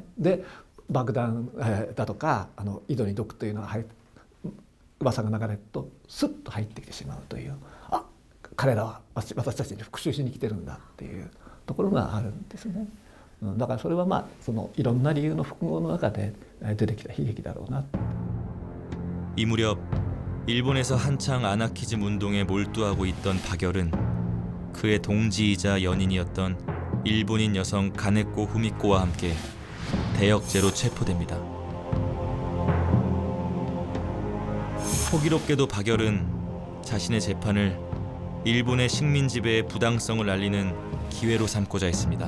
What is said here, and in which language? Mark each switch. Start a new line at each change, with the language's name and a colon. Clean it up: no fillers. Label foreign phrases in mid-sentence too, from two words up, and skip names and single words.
Japanese: で爆弾だとか井戸に毒というのが噂が流れるとスッと入ってきてしまうという、あ、彼らは私たちに復讐しに来てるんだっていうところがあるんですね。だからそれはそのいろんな理由の複合の中で出てきた悲劇だろうな。
Korean: 이 무렵 일본에서 한창 아나키즘 운동에 몰두하고 있던 박열은 그의 동지이자 연인이었던 일본인 여성 가네코 후미코와 함께 대역죄로 체포됩니다. 호기롭게도 박열은 자신의 재판을 일본의 식민 지배의 부당성을 알리는 기회로 삼고자 했습니다.